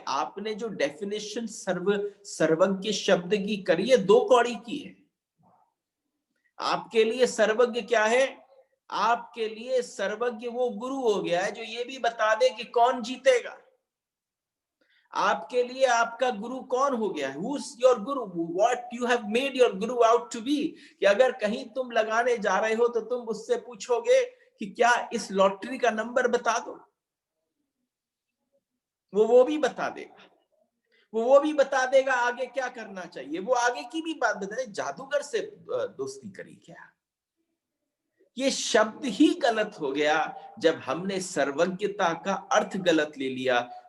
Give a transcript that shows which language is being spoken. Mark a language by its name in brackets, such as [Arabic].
[Hindi] आपने जो डेफिनेशन सर्वज्ञ शब्द की करी है, 2 कौड़ी की है। आपके लिए सर्वज्ञ क्या है? आपके लिए सर्वज्ञ वो गुरु हो गया है जो ये भी बता दे कि कौन जीतेगा। आपके लिए आपका गुरु कौन हो गया है? [English] Who's your guru? What you have made your guru out to be? [Hindi] कि अगर कहीं तुम लगाने जा रहे हो तो तुम उससे पूछोगे कि क्या इस लॉटरी का नंबर बता दो, वो भी बता देगा। वो भी बता देगा आगे क्या करना चाहिए, वो आगे की भी बात बताए। जादूगर से दोस्ती करी क्या? ये शब्द ही गलत हो गया जब हमने सर्वज्ञता का अर्थ गलत ले लिया।